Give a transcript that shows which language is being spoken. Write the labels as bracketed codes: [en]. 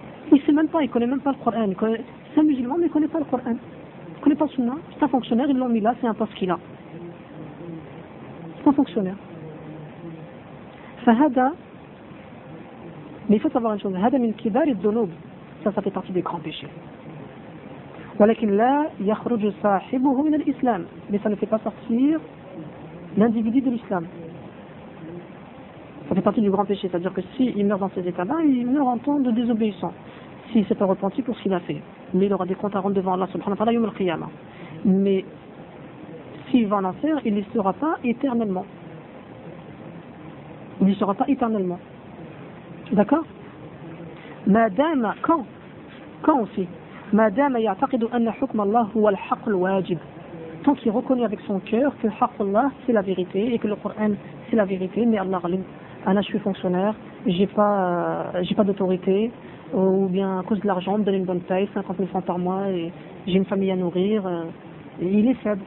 [fr] Il ne sait même pas, il ne connaît même pas le Coran. C'est un musulman, mais il ne connaît pas le Coran. Il ne connaît pas le sunnah. C'est un fonctionnaire, ils l'ont mis là, c'est un poste qu'il a. C'est un fonctionnaire. Fahada, mais il faut savoir une chose. [ar] Hada min kibar et dunub. [fr] Ça fait partie des grands péchés. [ar] ولكن لا يخرج صاحبه من الإسلام. [fr] Mais ça ne fait pas sortir l'individu de l'islam. Ça fait partie du grand péché. C'est-à-dire que s'il meurt dans ces états-là, il meurt en temps de désobéissant. S'il ne s'est pas repenti pour ce qu'il a fait. Mais il aura des comptes à rendre devant Allah subhanahu wa ta'ala yawm al-qiyamah. Mais s'il va en enfer, il ne sera pas éternellement. Il ne sera pas éternellement. D'accord? Madame, quand? Quand aussi? [ar] مادام يعتقد أن حكم الله هو الحق الواجب. [fr] Tant qu'il reconnaît avec son cœur que حق الله c'est la vérité et que le Coran c'est la vérité, mais [ar] Allah ghalib, [fr] je suis fonctionnaire, j'ai pas d'autorité, ou bien à cause de l'argent, me donne une bonne paye, 50 000 francs par mois, et j'ai une famille à nourrir. Il est faible.